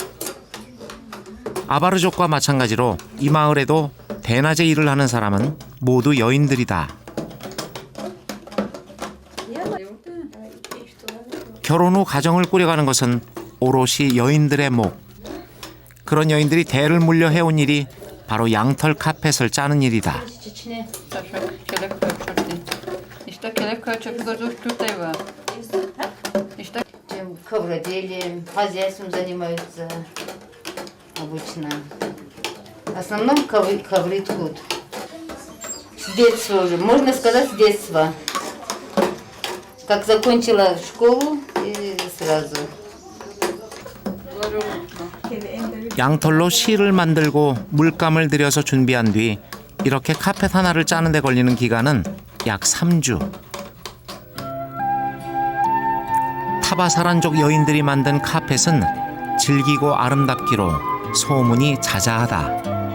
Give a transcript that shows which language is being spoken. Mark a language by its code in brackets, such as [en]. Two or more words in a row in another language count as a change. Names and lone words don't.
[ko] 아바르족과 마찬가지로 이 마을에도 대낮에 일을 하는 사람은 모두 여인들이다. 결혼 후 가정을 꾸려가는 것은 오롯이 여인들의 목. 그런 여인들이 대를 물려 해온 일이 바로 양털 카펫을 짜는 일이다. [ru] Ковроделием, хозяйством занимаются обычно. В основном ковры ткут. С детства уже, можно сказать, с детства. Как закончила школу и сразу. [ko] 양털로 실을 만들고 물감을 들여서 준비한 뒤 이렇게 카펫 하나를 짜는 데 걸리는 기간은 약 3주. 타바사란족 여인들이 만든 카펫은 질기고 아름답기로 소문이 자자하다.